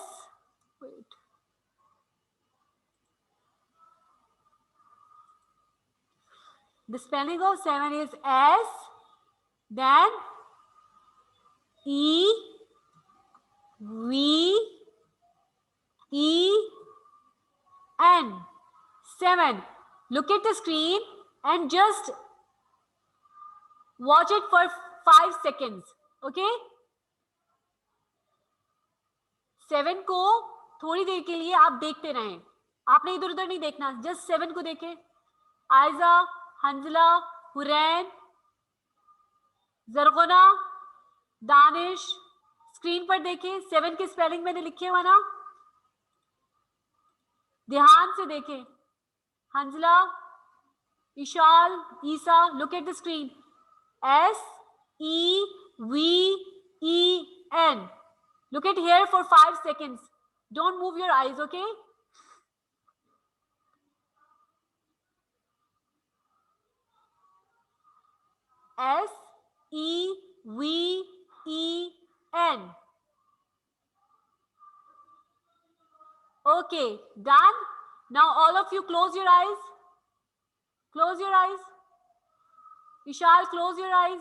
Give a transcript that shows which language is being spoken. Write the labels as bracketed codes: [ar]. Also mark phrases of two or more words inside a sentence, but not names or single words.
[en] Wait. The spelling of 7 is S, then E, V, E, N. 7. Look at the screen and just watch it for 5 seconds. Okay? [hi] 7 को थोड़ी देर के लिए आप देखते रहें. आपने इधर उधर नहीं देखना. जस्ट 7 को देखें. आयजा, हंजला, हुरैन, जरगोना, दानिश. स्क्रीन पर देखें. 7 के स्पेलिंग मैंने लिखे हुआ ना. ध्यान से देखें. हंजला, इशाल, ईसा. [en] look at the screen. S-E-V-E-N. Look at here for 5 seconds. Don't move your eyes, okay? S-E-V-E-N. Okay, done. Now all of you close your eyes. Close your eyes. Ishal, close your eyes.